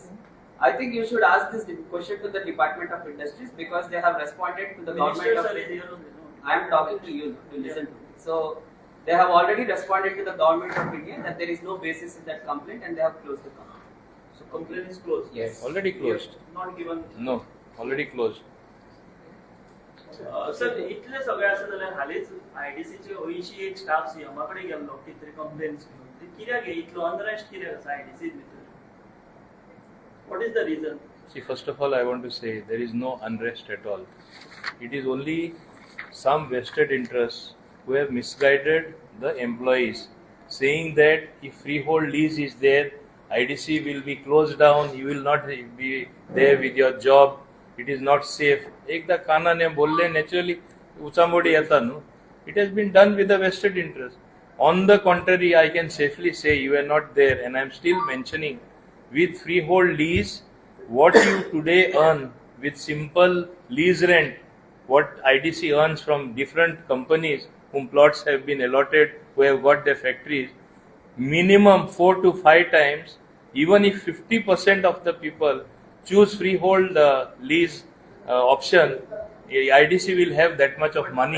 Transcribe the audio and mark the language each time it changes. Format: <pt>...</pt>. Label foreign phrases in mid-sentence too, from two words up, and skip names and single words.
<en>I think you should ask this question to the Department of Industries because they have responded to the government Minister of sir is here only, no? I am talking to you to listen to me. So they have already responded to the government of India that there is no basis in that complaint and they have closed the complaint. So complaint is closed. Yes. Already closed. Not given. No, already closed.</en> <kok>सर इतले सगळे आसा जाल्यार हालींच आयडीसीचे 81 स्टाफ सीएमा कडे गेल्लो कितें तरी कंप्लेंट्स घेवन ते कित्याक इतलो अनरेस्ट कित्याक आसा आयडीसी भितर</kok> <en>What is the reason? See, first of all, I want to say there is no unrest at all. It is only some vested interests who have misguided the employees, saying that if freehold lease is there, IDC will be closed down, you will not be there with your job, it is not safe.</en> <kok>एकदा कानाने बोलले naturally उचामोडी येता न्हू.</kok> <en>It has been done with a vested interest. On the contrary, I can safely say you are not there, and I am still mentioning with freehold lease, what you today earn with simple lease rent, what IDC earns from different companies whom plots have been allotted, who have got their factories, minimum 4 to 5 times, even if 50% of the people choose freehold lease option, IDC will have that much of money.</en>